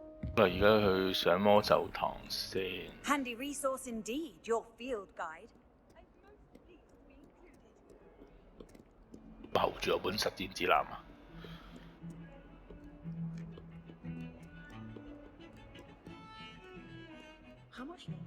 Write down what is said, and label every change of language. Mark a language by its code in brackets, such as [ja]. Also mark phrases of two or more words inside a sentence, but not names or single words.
[yue] 而家去上魔咒堂先。 [en] Handy resource indeed, your field guide. [yue] 後住有本實戰指南啊！ [en] How much?